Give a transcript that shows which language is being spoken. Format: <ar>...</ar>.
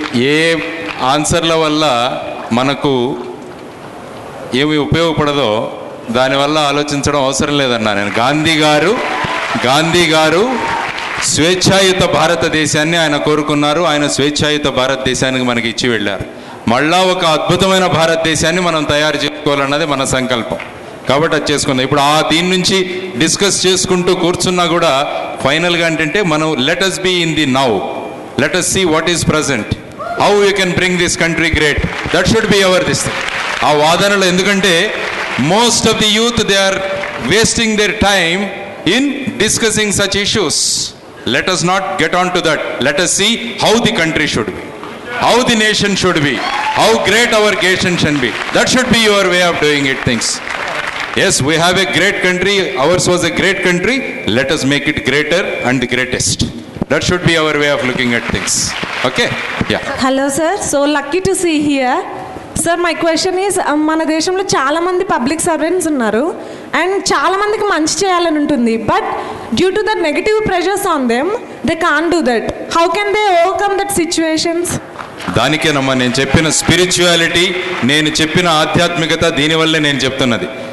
<te>ఏ ఆన్సర్ల వల్ల మనకు ఏమి ఉపయోగపడదో దానివల్ల ఆలోచించడం అవసరం లేదన్నా నేను. గాంధీ గారు స్వేచ్ఛాయుత భారతదేశాన్ని ఆయన కోరుకున్నారు. ఆయన స్వేచ్ఛాయుత భారతదేశానికి మనకి ఇచ్చి వెళ్ళారు. మళ్ళా ఒక అద్భుతమైన భారతదేశాన్ని మనం తయారు చేసుకోవాలన్నది మన సంకల్పం. కాబట్టి అది చేసుకుందాం. ఇప్పుడు దీని నుంచి డిస్కస్ చేసుకుంటూ కూర్చున్నా కూడా ఫైనల్గా ఏంటంటే మనం</te> <en>Let us be in the now, let us see what is present, how we can bring this country great. That should be our this thing.</en> <te>ఆ వాదనలు, ఎందుకంటే</te> <en>most of the youth they are wasting their time in discussing such issues. Let us not get on to that. Let us see how the country should be, how the nation should be, how great our nation should be. That should be your way of doing it things. Yes, we have a great country. Ours was a great country. Let us make it greater and the greatest. That should be our way of looking at things. Okay? Yeah. Hello sir. So lucky to see here. Sir, my question is,</en> <te>మన దేశంలో చాలా మంది public servants ఉన్నారు and చాలా మందికి మంచి చేయాలని ఉంటుంది.</te> <en>But due to the negative pressures on them they can't do that. How can they overcome that situations?</en> <te>దానికేనమ్మా నేను చెప్పిన స్పిరిచువాలిటీ, నేను చెప్పిన ఆధ్యాత్మికత, దీనివల్లే నేను చెప్తున్నది.</te>